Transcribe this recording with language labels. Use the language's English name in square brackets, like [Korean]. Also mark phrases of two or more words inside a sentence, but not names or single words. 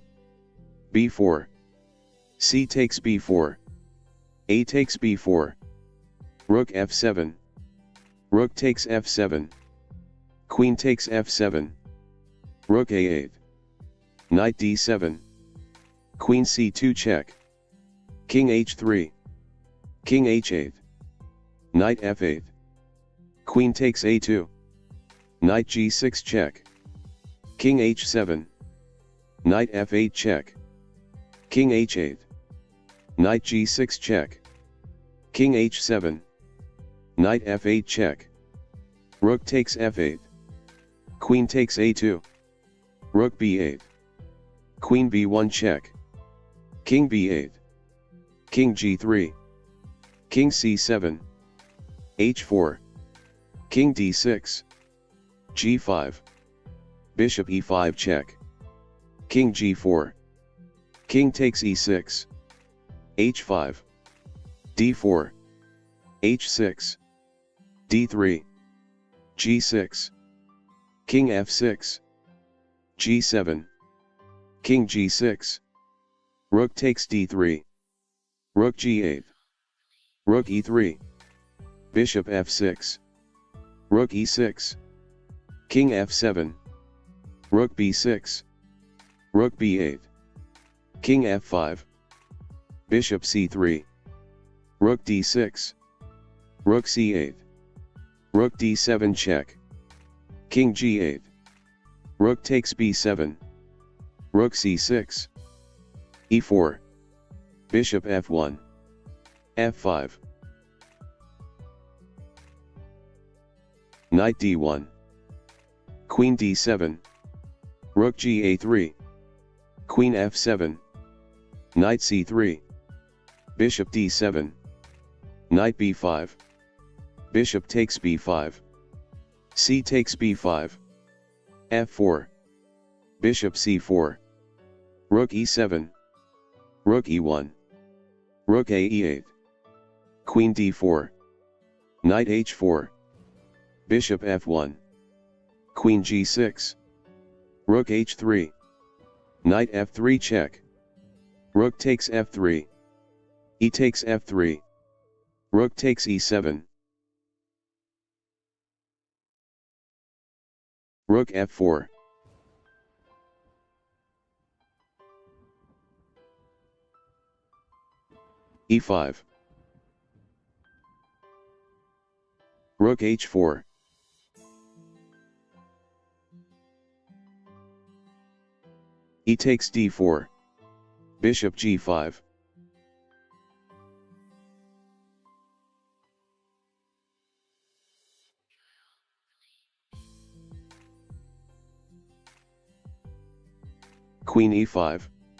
[English] b4. C takes b4. A takes b4. Rook f7. Rook takes f7. Queen takes f7. Rook a8. Knight d7. Queen c2 check. King h3. King h8. Knight f8. Queen takes a2. Knight g6 check. King h7. Knight f8 check. King h8. Knight g6 check. King h7. Knight f8 check. Rook takes f8. Queen takes a2. Rook b8. Queen b1 check. King b8. King g3. King c7. h4. King d6. g5. Bishop e5 check. King g4. King takes e6. h5. d4. h6. d3. g6. King f6. g7. King g6. Rook takes d3. Rook g8. Rook e3. Bishop f6. Rook e6. King f7. Rook b6. Rook b8. King f5. Bishop c3. Rook d6. Rook c8. Rook d7 check. King g8. Rook takes b7. Rook c6. e4. Bishop f1. f5. Knight d1. Queen d7. Rook ga3. Queen f7. Knight c3. Bishop d7. Knight b5. Bishop takes b5. C takes b5. f4. Bishop c4. Rook e7. Rook e1. Rook a e8. Queen d4. Knight h4. Bishop f1. Queen g6. Rook h3. Knight f3 check. Rook takes f3. E takes f3. Rook takes e7. Rook f4. e5. Rook h4. E takes d4. Bishop g5. Queen e5.